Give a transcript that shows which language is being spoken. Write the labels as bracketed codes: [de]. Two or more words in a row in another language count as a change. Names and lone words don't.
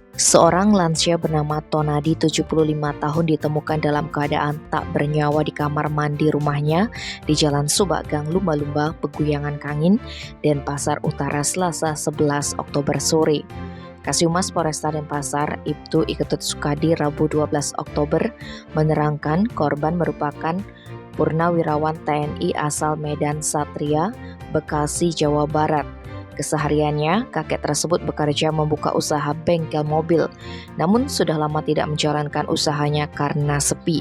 [id] Seorang lansia bernama Tonadi 75 tahun ditemukan dalam keadaan tak bernyawa di kamar mandi rumahnya di Jalan Subak Gang Lumba-Lumba, Peguyangan Kangin, Denpasar Utara, Selasa 11 Oktober sore. Kasihumas Polresta Denpasar, Ibtu Iketut Sukadi, Rabu 12 Oktober, menerangkan korban merupakan purnawirawan TNI asal Medan Satria, Bekasi, Jawa Barat. Kesehariannya, kakek tersebut bekerja membuka usaha bengkel mobil, namun sudah lama tidak menjalankan usahanya karena sepi.